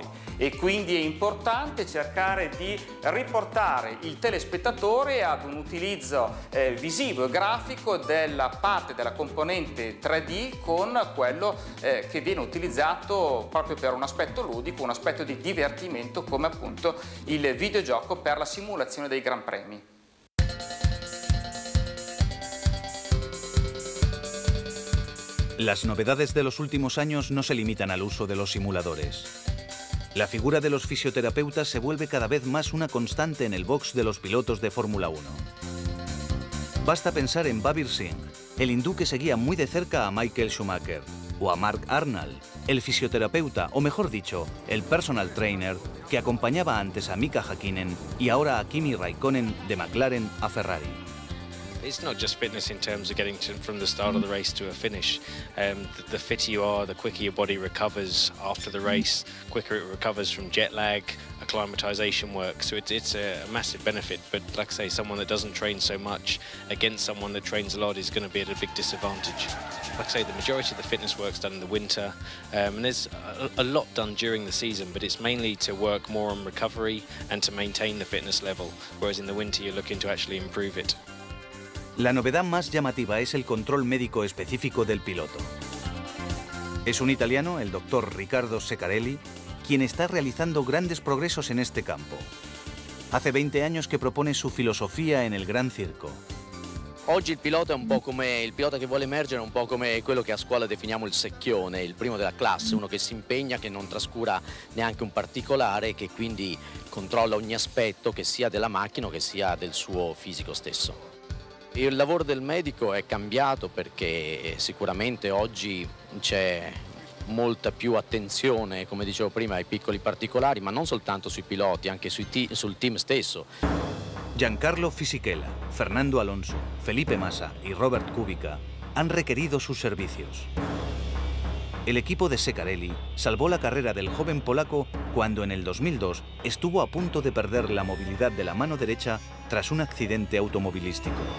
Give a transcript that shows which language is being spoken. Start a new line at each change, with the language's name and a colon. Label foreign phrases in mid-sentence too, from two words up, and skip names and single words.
Italian: E quindi è importante cercare di riportare il telespettatore ad un utilizzo visivo e grafico della parte della componente 3D con quello che viene utilizzato proprio per un aspetto ludico, un aspetto di divertimento, come appunto il videogioco per la simulazione dei Gran Premi.
Spanish: Las novedades de los últimos años no se limitan al uso de los simuladores. La figura de los fisioterapeutas se vuelve cada vez más una constante en el box de los pilotos de Fórmula 1. Basta pensar en Babir Singh, el hindú que seguía muy de cerca a Michael Schumacher, o a Mark Arnold, el fisioterapeuta, o mejor dicho, el
English: personal trainer
Spanish: que acompañaba antes a Mika Häkkinen y ahora a Kimi Raikkonen de McLaren a Ferrari.
English: It's not just fitness in terms of getting from the start of the race to a finish. The fitter you are, the quicker your body recovers after the race, quicker it recovers from jet lag, acclimatization work. So it's a massive benefit. But like I say, someone that doesn't train so much against someone that trains a lot is going to be at a big disadvantage. Like I say, the majority of the fitness work's done in the winter, and there's a lot done during the season, but it's mainly to work more on recovery and to maintain the fitness level, whereas in the winter you're looking to actually improve it.
Spanish: La novedad más llamativa es el control médico específico del piloto. Es un italiano, el doctor Riccardo Ceccarelli, quien está realizando grandes progresos en este campo. Hace 20 años que propone su filosofía en el Gran Circo.
Italian: Oggi il pilota è un po' come il pilota che vuole emergere, è un po' come quello che a scuola definiamo il secchione, il primo della classe, uno che si impegna, che non trascura neanche un particolare, che quindi controlla ogni aspetto, che sia della macchina o che sia del suo fisico stesso. Il lavoro del medico è cambiato perché sicuramente oggi c'è molta più attenzione, come dicevo prima, ai piccoli particolari, ma non soltanto sui piloti, anche sul team stesso.
Spanish: Giancarlo Fisichella, Fernando Alonso, Felipe Massa y Robert Kubica han requerido sus servicios. El equipo de Ceccarelli salvó la carrera del joven polaco cuando en el 2002 estuvo a punto de perder la movilidad de la mano derecha tras un accidente automovilístico.